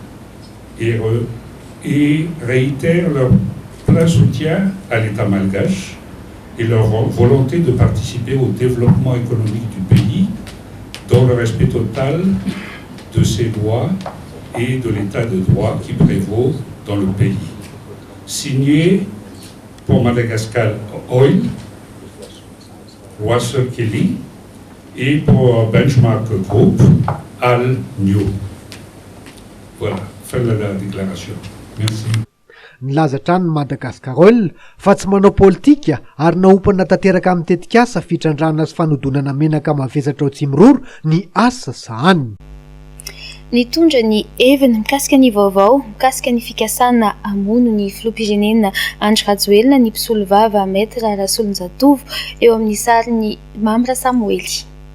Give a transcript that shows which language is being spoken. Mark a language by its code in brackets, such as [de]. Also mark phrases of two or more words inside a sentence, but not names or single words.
[fr] et réitère leur plein soutien à l'État malgache et leur volonté de participer au développement économique du pays dans le respect total de ses lois et de l'état de droit qui prévaut dans le pays. Signé pour Madagascar Oil, Russell Kelly, et pour Benchmark Group, Al New. Voilà, fin de la déclaration. Merci. [mg] Nilaza trano ny Madagasikara fa tsy manao politika ary naompana tanteraka amin'ny tetika asa fitrandrana sy fanodonana menaka mavesatra ao Tsimororo ny asa sahany. Nitondra ny heviny mikasika ny vaovao mikasika ny fikasana hamono ny filoham-pirenena Andry Rajoelina ny mpisolo vava Maître Rasolonjatovo eo amin'ny sariny Mamra Samuely.